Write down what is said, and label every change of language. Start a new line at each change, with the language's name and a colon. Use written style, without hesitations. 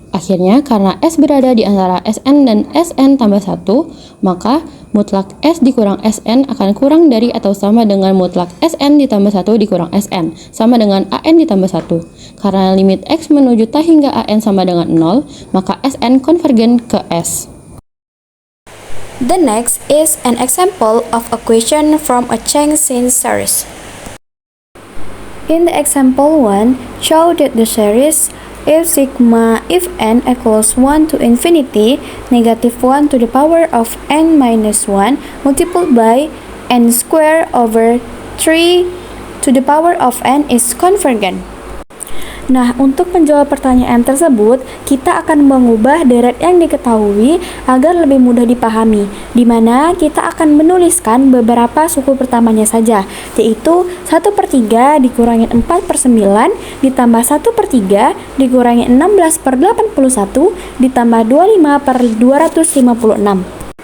Indonesian: Akhirnya, karena S berada di antara Sn dan Sn tambah 1, maka mutlak S dikurang Sn akan kurang dari atau sama dengan mutlak Sn ditambah 1 dikurang Sn, sama dengan An ditambah 1. Karena limit X menuju tak hingga An sama dengan 0, maka Sn konvergen ke S.
English: The next is an example of a question from a chain series. In the example 1, show that the series if n equals 1 to infinity, negative 1 to the power of n minus 1 multiplied by n square over 3 to the power of n is convergent.
Indonesian: Nah, untuk menjawab pertanyaan tersebut, kita akan mengubah deret yang diketahui agar lebih mudah dipahami, di mana kita akan menuliskan beberapa suku pertamanya saja, yaitu 1/3 dikurangi 4/9 ditambah 1/3 dikurangi 16/81 ditambah 25/256.